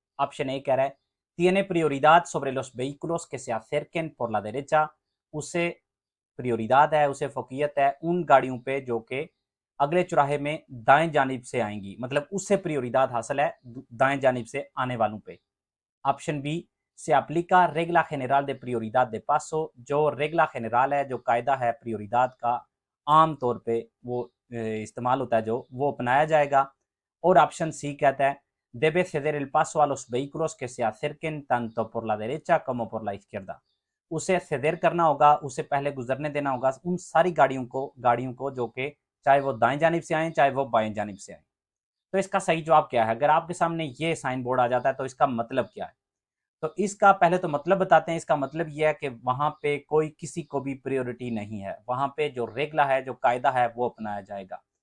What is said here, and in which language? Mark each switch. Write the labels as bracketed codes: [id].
[hi] Option A कह रहा है [es] tiene prioridad sobre los vehículos que se acerquen por la derecha, [hi] उसे प्रियोरिदाद है, उसे फोकियत है उन गाड़ियों पे जो कि अगले चौराहे में दाएं जानिब से आएंगी, मतलब उससे प्रियोरिदाद हासिल है दाएं जानिब से आने वालों पे। ऑप्शन बी से [es] aplica regla general de prioridad de paso, [hi] जो रेगला general है, जो कायदा है प्रियोरिदाद का आम तौर पे वो इस्तेमाल होता है जो, वो अपनाया जाएगा। और ऑप्शन सी कहता है [es] debe ceder el paso a los vehículos que se acerquen tanto por la derecha como por la izquierda। [hi] उसे ceder करना होगा, उसे पहले गुजरने देना होगा उन सारी गाड़ियों को जो कि चाहे वो दाएं जानिब से आए चाहे वो बाएं जानिब से आए। तो इसका सही जवाब क्या है? अगर आपके सामने ये साइन बोर्ड आ जाता है तो इसका मतलब क्या है? तो इसका पहले तो मतलब बताते हैं। इसका मतलब यह है कि वहां पे कोई किसी को भी प्रायोरिटी नहीं है, वहां पे जो रेगला है, जो कायदा है, वो अपनाया जाएगा।